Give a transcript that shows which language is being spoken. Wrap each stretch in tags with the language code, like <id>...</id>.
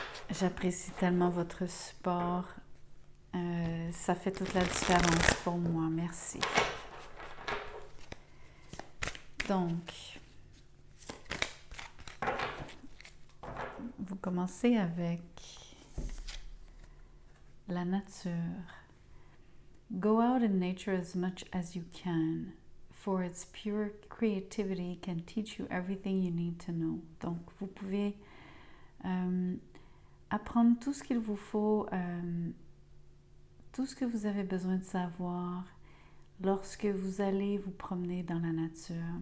<fr>J'apprécie tellement votre support. Ça fait toute la différence pour moi. Merci. Donc, vous commencez avec la nature.</fr> <en>Go out in nature as much as you can, for its pure creativity can teach you everything you need to know.</en> <fr>Donc, vous pouvez apprendre tout ce qu'il vous faut, tout ce que vous avez besoin de savoir lorsque vous allez vous promener dans la nature.</fr>